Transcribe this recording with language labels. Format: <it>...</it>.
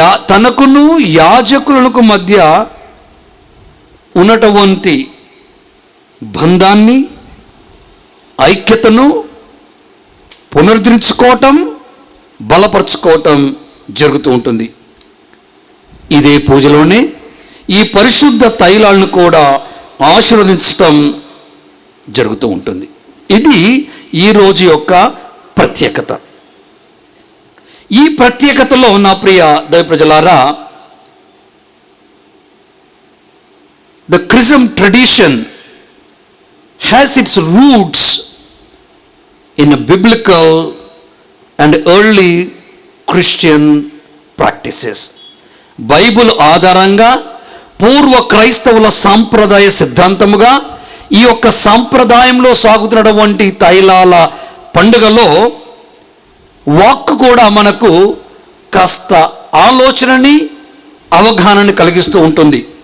<te>తనకును యాజకులకు మధ్య ఉన్నటువంటి బంధాన్ని, ఐక్యతను పునరుద్ధరించుకోవటం, బలపరుచుకోవటం జరుగుతూ ఉంటుంది. ఇదే పూజలోనే ఈ పరిశుద్ధ తైలాలను కూడా ఆశీర్వదించటం జరుగుతూ ఉంటుంది. ఇది ఈరోజు యొక్క ప్రత్యేకత. ఈ ప్రత్యేకతలో నా ప్రియ దైవ ప్రజలారా,</te> <en>the chrism tradition has its roots in a biblical and early Christian practices.</en> <te>Bible ఆధారంగా పూర్వ క్రైస్తవుల సాంప్రదాయ సిద్ధాంతముగా ఈ యొక్క సాంప్రదాయంలో సాగుతున్నటువంటి తైలాల పండుగలో వాక్కు కూడా మనకు కాస్త ఆలోచనని, అవగాహనని కలిగిస్తూ ఉంటుంది.</te>